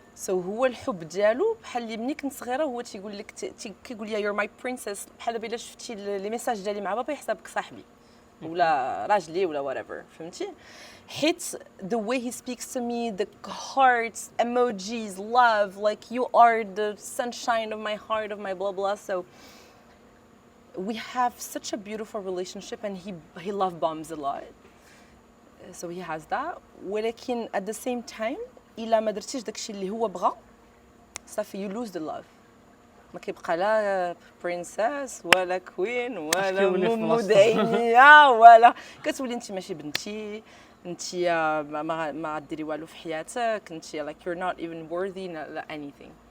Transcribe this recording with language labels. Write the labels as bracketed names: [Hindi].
[Arabic] هو الحب ديالو بحال اللي ملي كنت صغيره هو تيقول لك كيقول لي [English] you're my princess، [Arabic] بحال دابا الا شفتي لي ميساج ديالي مع بابا يحسبك صاحبي ولا راجلي ولا [English] whatever، [Arabic] فهمتي؟ حيت [English] the way he speaks to me, the hearts, emojis, love, like you are the sunshine of my heart, of my blah blah. So we have such a beautiful relationship, and he love bombs a lot. So he has that. [Arabic] ولكن [English] at the same time [Arabic] إلا ما درتيش داكشي اللي هو بغا صافي [English] you lose the love. [Arabic] ما كيبقى لا برنسس ولا كوين ولا مدعية ولا كتولي انت ماشي بنتي، انت ما غديري والو في حياتك، انت [English] like you're not even worthy [Arabic] لا anything.